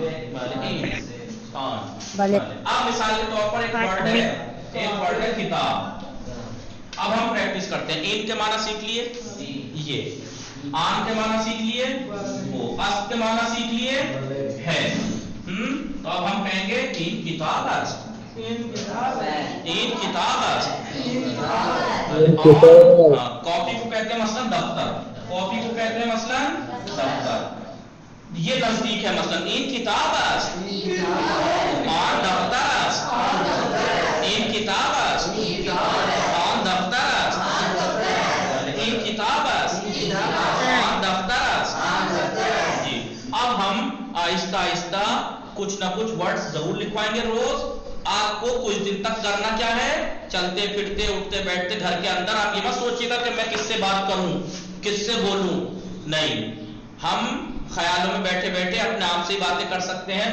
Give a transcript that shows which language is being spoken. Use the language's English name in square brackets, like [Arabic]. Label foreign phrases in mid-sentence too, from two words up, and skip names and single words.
[Urdu] اب مثال کے طور پر ایک ورڈ ہے کتاب. اب ہم پریکٹس کرتے ہیں. این کے معنی سیکھ لیے، یہ آن کے معنی سیکھ لیے، وہ است کے معنی سیکھ لیے، ہے. تو اب ہم کہیں گے [Persian] این کتاب است. این کتاب است. [Urdu] کاپی کو کہتے ہیں مثلا دفتر، کاپی کو کہتے ہیں مثلا دفتر. یہ نزدیک ہے. [Persian] مثلا این کتاب است، آن دفتر است. این کتاب است، آن دفتر است. این کتاب است، آن دفتر است. [Urdu] جی اب ہم آہستہ آہستہ کچھ نہ کچھ ورڈز ضرور لکھوائیں گے روز. آپ کو کچھ دن تک کرنا کیا ہے، چلتے پھرتے اٹھتے بیٹھتے گھر کے اندر آپ یہ مت سوچیے گا کہ میں کس سے بات کروں، کس سے بولوں. نہیں، ہم خیالوں میں بیٹھے بیٹھے اپنے آپ سے باتیں کر سکتے ہیں.